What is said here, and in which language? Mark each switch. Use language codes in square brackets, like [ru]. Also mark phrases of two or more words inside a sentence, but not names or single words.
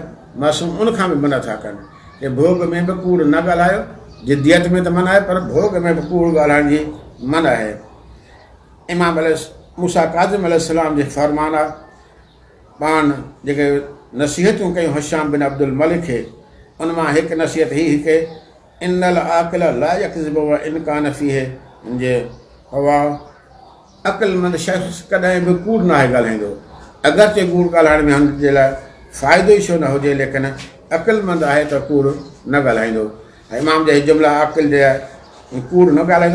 [sd] मासूम उनखां बि मना था कनि कि भोग में बि कूड़ न ॻाल्हायो। जिद्दियत में त मना आहे पर भोग में बि कूड़ ॻाल्हाइण जी मना आहे। इमाम मूसा काज़िम अलैहिस्सलाम जे फ़रमान आहे, पाण जेके नसीहतूं कयूं हिशाम बिन अब्दुल मलिक खे, उन मां हिकु नसीहत हीअ कि [ar] إن العاقل لا يكذب وإن كان فيه [sd] मुंहिंजे हवा, अक़ुलमंद शख़्स कॾहिं बि कूड़ न आहे ॻाल्हाईंदो। अगरचे कूड़ ॻाल्हाइण में हुनजे लाइ फ़ाइदो ई छो न हुजे, लेकिन अक़ुलमंद आहे त कूड़ न ॻाल्हाईंदो। इमाम जा जुमिला आक़िल जे कूड़ न ॻाल्हाईंदो।